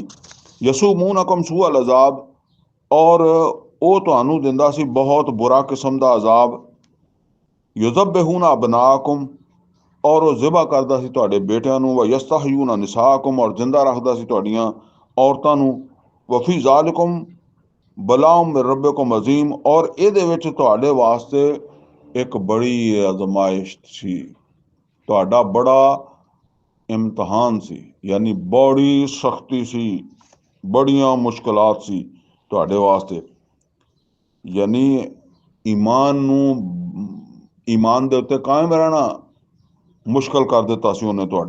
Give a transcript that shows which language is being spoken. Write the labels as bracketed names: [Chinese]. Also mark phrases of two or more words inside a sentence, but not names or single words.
[Arabic] يسومونكم سوء العذاب, [Punjabi] ਔਰ ਵੋ ਤੁਹਾਨੂੰ ਦਿੰਦਾ ਸੀ ਬਹੁਤ ਬੁਰਾ ਕਿਸਮ ਦਾ ਅਜ਼ਾਬ। [Arabic] يذبحون أبناءكم, [Punjabi] ਔਰ ਵੋ ਜ਼ਿਬਾ ਕਰਦਾ ਸੀ ਤੁਹਾਡੇ ਬੇਟੀਆਂ ਨੂੰ। [Arabic] ويستحيون نساءكم, [Punjabi] ਔਰ ਜ਼ਿੰਦਾ ਰੱਖਦਾ ਸੀ ਤੁਹਾਡੀਆਂ ਔਰਤਾਂ ਨੂੰ। [Arabic] وفي ذلكم بلاء من ربكم عظيم, [Punjabi] ਔਰ ਇਹਦੇ ਵਿੱਚ ਤੁਹਾਡੇ ਵਾਸਤੇ ਇੱਕ ਬੜੀ ਆਜ਼ਮਾਇਸ਼ ਸੀ, ਤੁਹਾਡਾ ਬੜਾ ਇਮਤਿਹਾਨ ਸੀ, ਯਾਨੀ ਬੜੀ ਸਖ਼ਤੀ ਸੀ, ਬੜੀਆਂ ਮੁਸ਼ਕਿਲਾਤ ਸੀ ਤੁਹਾਡੇ ਵਾਸਤੇ। ਯਾਨੀ ਈਮਾਨ ਨੂੰ, ਈਮਾਨ ਦੇ ਉੱਤੇ ਕਾਇਮ ਰਹਿਣਾ ਮੁਸ਼ਕਿਲ ਕਰ ਦਿੱਤਾ ਸੀ ਉਨ੍ਹੇਂ ਤੁਹਾਡਾ।